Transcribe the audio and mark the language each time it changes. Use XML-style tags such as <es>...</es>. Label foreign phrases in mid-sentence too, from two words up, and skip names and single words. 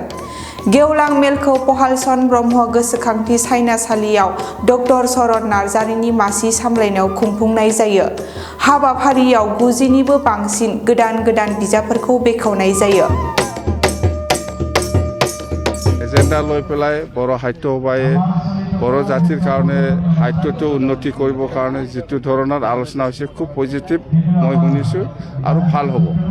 <brx>गेवलां मेलखौ पहालचरण ब्रह्म गोसोखांथि सायनासालियाव ड शरत नार्जारिनि मासि सामलायनायाव खुंफुंनाय जायो। हाबाफारियाव 90निबो बांसिन गोदान गोदान बिजाबफोरखौ बेखेवनाय जायो।</brx> <as>एजेन्डा লৈ পেলাই বড় সাহিত্য সভাই বড় জাতিৰ কাৰণে সাহিত্যটো উন্নতি কৰিবৰ কাৰণে যিটো ধৰণৰ আলোচনা হৈছে খুব পজিটিভ মই শুনিছোঁ আৰু ভাল হ'ব।</as>